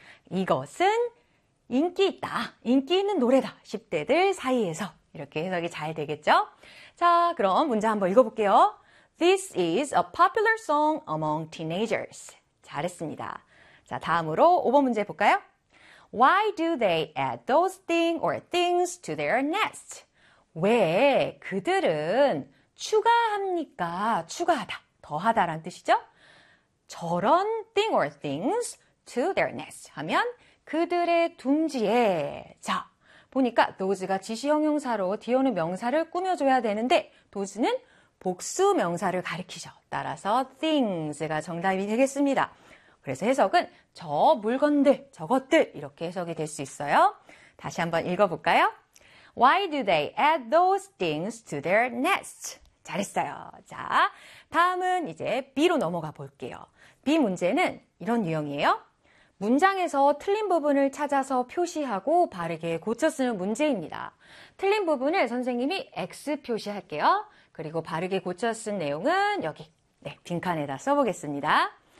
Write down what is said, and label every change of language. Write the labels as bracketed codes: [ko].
[ko] 이것은 인기 있다, 인기 있는 노래다, 10대들 사이에서. 이렇게 해석이 잘 되겠죠? 자, 그럼 문제 한번 읽어볼게요. [en] This is a popular song among teenagers. [ko] 잘했습니다. 자, 다음으로 5번 문제 볼까요? [en] Why do they add those thing or things to their nest? [ko] 왜 그들은 추가합니까? 추가하다, 더하다라는 뜻이죠? 저런 [en] thing or things to their nest [ko] 하면 그들의 둥지에. 자, 보니까 those가 지시형용사로 뒤에는 명사를 꾸며줘야 되는데 those는 복수 명사를 가리키죠. 따라서 things가 정답이 되겠습니다. 그래서 해석은 저 물건들, 저것들, 이렇게 해석이 될수 있어요. 다시 한번 읽어볼까요? [en] Why do they add those things to their nest? [ko] 잘했어요. 자, 다음은 이제 B로 넘어가 볼게요. B 문제는 이런 유형이에요. 문장에서 틀린 부분을 찾아서 표시하고 바르게 고쳐 쓰는 문제입니다. 틀린 부분을 선생님이 X 표시할게요. 그리고 바르게 고쳐 쓴 내용은 여기, 네, 빈칸에다 써보겠습니다.